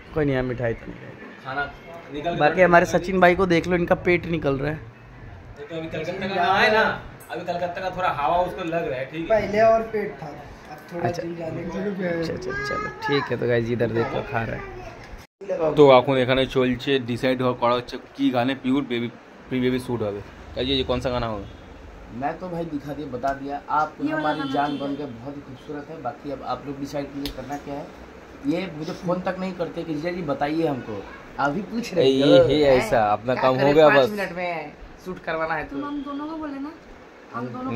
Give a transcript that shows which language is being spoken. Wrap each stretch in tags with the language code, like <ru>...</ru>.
<hi>कोई नहीं, मिठाई तो नहीं खाना निकल। बाकी हमारे सचिन भाई को देख लो, इनका पेट निकल रहा है। तो अभी कलकत्ता का है ना, अभी कलकत्ता का थोड़ा हवा उसको लग रहा है। ठीक है, पहले और पेट था, अब थोड़ा चलो ठीक है। तो गाइस इधर देखो खा रहा है।</hi> <bn>তো এখন এখানে চলছে ডিসাইড করা হচ্ছে কি গানে পিওর বেবি প্রি-বেবি শ্যুট হবে।</bn> <hi>ये कौन सा गाना होगा? मैं तो भाई दिखा दिया, बता दिया। आप हमारी जान बन के बहुत ही खूबसूरत है। बाकी अब आप लोग डिसाइड कीजिए करना क्या है। ये मुझे फोन तक नहीं करते कि जीजा जी बताइए हमको, अभी पूछ रहे हैं। ये ऐसा अपना काम हो गया, बस 5 मिनट में शूट करवाना है। तो हम दोनों को बोले ना, हम दोनों को</hi>